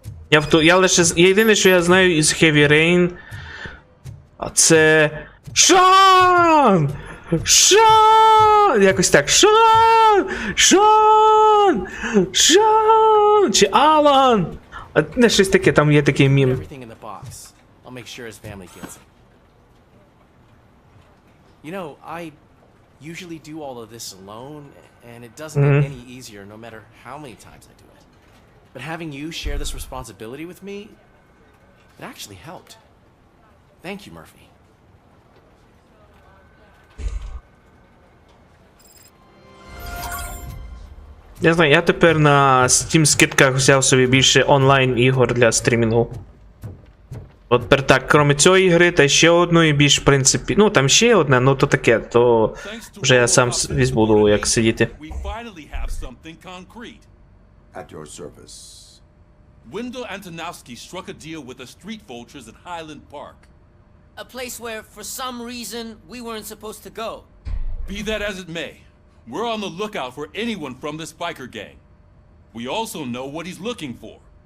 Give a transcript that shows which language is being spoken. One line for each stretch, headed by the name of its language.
Ukrainian: Я лише... Єдине, що я знаю із Heavy Rain, це... Шон! Шон! Якось так. Шон! Шон! Шон! Чи Алан! Не щось таке, там є такий мім.
English: Everything in the box. I'll make sure his family gets it. You know, I usually do all of this alone, and it doesn't get any easier no matter how many times I do it. But having you share this responsibility with me, it actually helped. Thank you, Murphy.
Ukrainian: Я знаю, я тепер на Steam скидках взяв собі більше онлайн ігор для стрімінгу. От тепер так, крім цієї ігри, та ще одної більш, в принципі, ну там ще одне, ну то таке, то вже я сам буду як сидіти.
English: We finally have something concrete. At your service. Wendell Antonowski struck a deal with the street vultures at Highland Park. A place where, for some reason, we weren't supposed to go. Be that as it may, we're on the lookout for anyone from this biker gang. We also know what he's looking for.